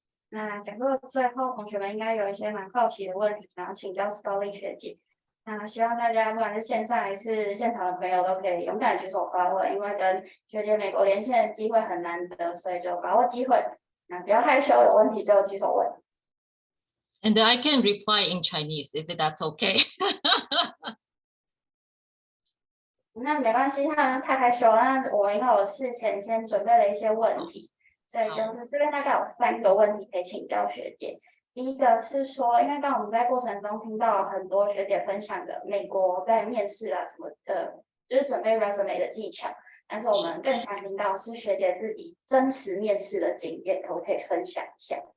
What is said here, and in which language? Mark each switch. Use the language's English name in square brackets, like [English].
[Chinese] 那讲座最后，同学们应该有一些蛮好奇的问题，想要请教 Scully 学姐。那希望大家不管是线上还是现场的朋友，都可以勇敢举手发问，因为跟学姐美国连线的机会很难得，所以就把握机会。那不要害羞，有问题就举手问。 [English] And I can reply in Chinese if that's okay. [Chinese] 那没关系，他太害羞了。那我因为我事前先准备了一些问题，所以就是这边大概有3个问题可以请教学姐。第一个是说，因为当我们在过程中听到很多学姐分享的美国在面试啊什么的，就是准备 resume 的技巧，但是我们更想听到是学姐自己真实面试的经验，可不可以分享一下？